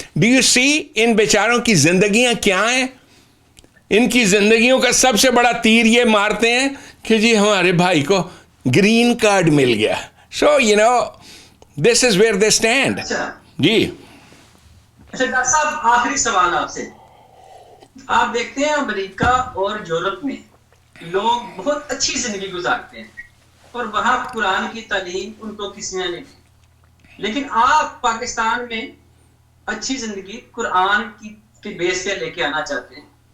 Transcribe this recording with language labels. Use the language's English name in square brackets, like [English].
[English] do you see [Urdu] ان بیچاروں کی زندگیاں کیا ہیں؟ ان کی زندگیوں کا سب سے بڑا تیر یہ مارتے ہیں کہ جی ہمارے بھائی کو گرین کارڈ مل گیا. [English] So you know this is where they stand. [Urdu] جی اچھا ڈاکٹر صاحب, آخری سوال آپ سے. آپ دیکھتے ہیں امریکہ اور یورپ میں لوگ بہت اچھی زندگی گزارتے ہیں اور وہاں قرآن کی تعلیم ان کو کسی نے نہیں دی, لیکن آپ پاکستان میں اچھی زندگی قرآن کی بیس پہ لے کے آنا چاہتے ہیں.